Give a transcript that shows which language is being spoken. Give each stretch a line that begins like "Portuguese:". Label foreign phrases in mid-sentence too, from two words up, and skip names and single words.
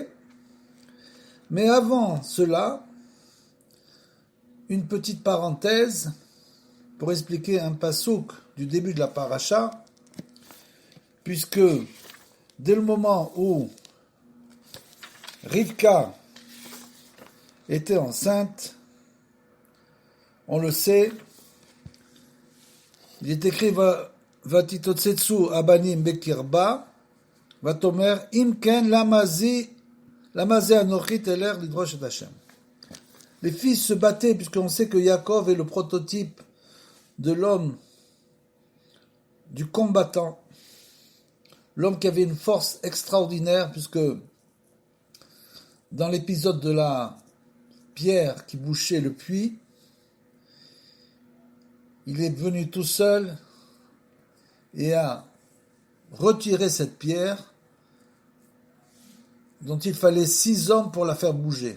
French: Mais avant cela, une petite parenthèse pour expliquer un pasouk du début de la paracha, puisque dès le moment où Rivka était enceinte, on le sait, il est écrit
Hebrew: ויתרצצו הבנים בקרבה, ותאמר אם כן למה זה אנכי ותלך לדרש את השם.
French: Les fils se battaient, puisqu'on sait que Yaakov est le prototype de l'homme, du combattant, l'homme qui avait une force extraordinaire, puisque dans l'épisode de la pierre qui bouchait le puits, il est venu tout seul et a retiré cette pierre dont il fallait 6 hommes pour la faire bouger.